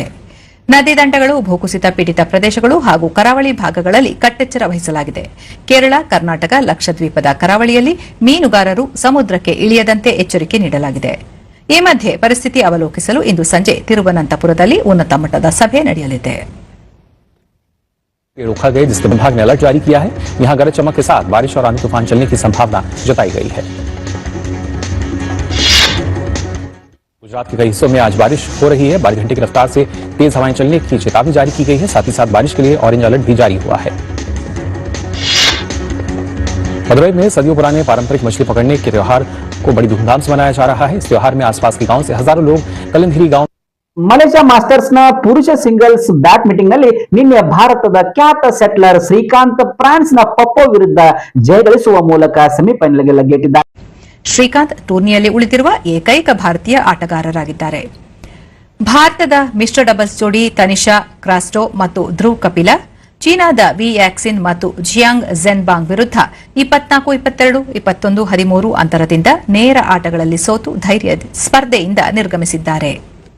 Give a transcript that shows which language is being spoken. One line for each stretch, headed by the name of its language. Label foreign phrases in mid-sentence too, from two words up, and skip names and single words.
Kannada: ನದಿ ದಂಡೆಗಳು, ಭೂಕುಸಿತ ಪೀಡಿತ ಪ್ರದೇಶಗಳು ಹಾಗೂ ಕರಾವಳಿ ಭಾಗಗಳಲ್ಲಿ ಕಟ್ಟೆಚ್ಚರ ವಹಿಸಲಾಗಿದೆ. ಕೇರಳ, ಕರ್ನಾಟಕ, ಲಕ್ಷದ್ವೀಪದ ಕರಾವಳಿಯಲ್ಲಿ ಮೀನುಗಾರರು ಸಮುದ್ರಕ್ಕೆ ಇಳಿಯದಂತೆ ಎಚ್ಚರಿಕೆ ನೀಡಲಾಗಿದೆ. ಈ ಮಧ್ಯೆ ಪರಿಸ್ಥಿತಿ ಅವಲೋಕಿಸಲು ಇಂದು ಸಂಜೆ ತಿರುವನಂತಪುರದಲ್ಲಿ ಉನ್ನತ ಮಟ್ಟದ ಸಭೆ ನಡೆಯಲಿದೆ.
Hindi: रोका गए जिसके विभाग ने अलर्ट जारी किया है. यहां गरज चमक के साथ बारिश और आंधी तूफान चलने की संभावना जताई गई है. गुजरात के कई हिस्सों में आज बारिश हो रही है. 12 घंटे की रफ्तार से तेज हवाएं चलने की चेतावनी जारी की गई है. साथ ही साथ बारिश के लिए
English: orange alert
Hindi: भी जारी हुआ है. मदुरई में सदियों पुराने पारंपरिक मछली पकड़ने के त्योहार को बड़ी धूमधाम से मनाया जा रहा है. इस त्योहार में आसपास के गांव से हजारों लोग कलंधरी गांव
Kannada: ಮಲೇಷ್ಯಾ ಮಾಸ್ಟರ್ಸ್ ನ ಪುರುಷ
English: singles badminton
Kannada: ನಲ್ಲಿ ನಿನ್ನೆ ಭಾರತದ ಖ್ಯಾತ ಸೆಟ್ಲರ್ ಶ್ರೀಕಾಂತ್ ಫ್ರಾನ್ಸ್ ನ ಪಪ್ಪೋ ವಿರುದ್ಧ ಜಯಗಳಿಸುವ ಮೂಲಕ ಸೆಮಿಫೈನಲ್ಗೆ ಲಗ್ಗೆಟ್ಟಿದ್ದಾರೆ. ಶ್ರೀಕಾಂತ್ ಟೂರ್ನಿಯಲ್ಲಿ ಉಳಿದಿರುವ ಏಕೈಕ ಭಾರತೀಯ ಆಟಗಾರರಾಗಿದ್ದಾರೆ. ಭಾರತದ ಮಿಶ್ರ ಡಬಲ್ಸ್ ಜೋಡಿ ತನಿಷಾ ಕ್ರಾಸ್ಟೋ ಮತ್ತು ಧ್ರುವ್ ಕಪಿಲ ಚೀನಾದ ವಿ ಯಾಕ್ಸಿನ್ ಮತ್ತು ಜಿಯಾಂಗ್ ಝೆನ್ಬಾಂಗ್ ವಿರುದ್ಧ 24-22, 21-13 ಅಂತರದಿಂದ ನೇರ ಆಟಗಳಲ್ಲಿ ಸೋತು ಸ್ಪರ್ಧೆಯಿಂದ ನಿರ್ಗಮಿಸಿದ್ದಾರೆ.